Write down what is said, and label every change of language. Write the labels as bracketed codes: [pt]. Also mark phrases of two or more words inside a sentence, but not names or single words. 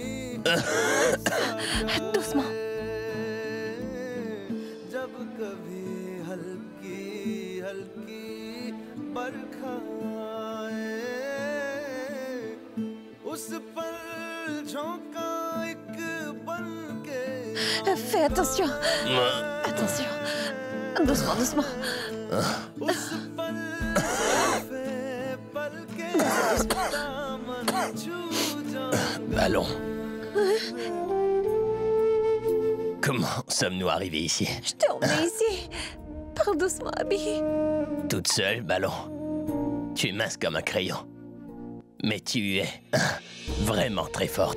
[fr] Doucement. [hi] जब कभी हल्की हल्की बरखा आए उस पर झोंका एक बन के [fr] Fais attention. Attention. Doucement, doucement. [hi] उस पल पल के दामन छू जाऊं [fr] Ballon. Comment sommes-nous arrivés ici? Je t'ai emmené ici. Parle doucement, Abby. Toute seule, Ballon. Tu es mince comme un crayon. Mais tu es vraiment très forte.